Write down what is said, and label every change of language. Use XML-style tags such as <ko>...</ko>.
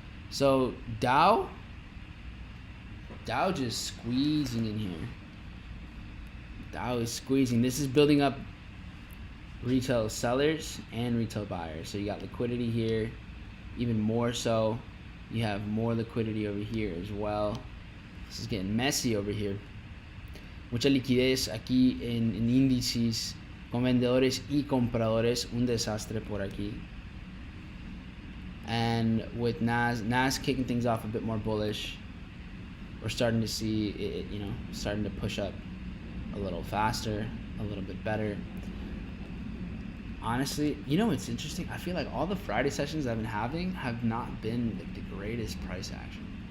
<en>So Dow just squeezing in here. Dow is squeezing. This is building up retail sellers and retail buyers. So you got liquidity here, even more so. You have more liquidity over here as well. This is getting messy over here.</en> <es>Mucha liquidez aquí en Indices, con vendedores y compradores, un desastre por aquí.</es> <en>And with Nas kicking things off a bit more bullish, we're starting to see it, starting to push up a little faster, a little bit better. Honestly, it's interesting. I feel like all the Friday sessions I've been having have not been like the greatest price action.</en>